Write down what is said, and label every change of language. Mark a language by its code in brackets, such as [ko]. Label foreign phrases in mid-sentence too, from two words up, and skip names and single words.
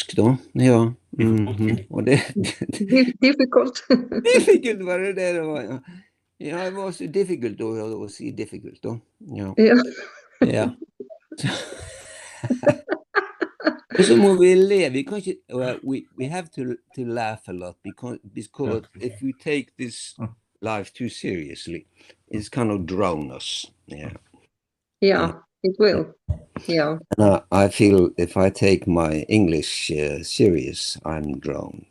[no] Ja. Og det [en] Difficult. [no] difficult var det var. Ja, det var så difficult å si difficult, da. Ja. [en] Yeah. [no] Ja. Og så må vi le. Vi kan ikke [en] we have to laugh a lot because if we take this life too seriously, it's kind of drown us. Yeah, it will. Yeah. And I feel if I take my English serious, I'm drowned.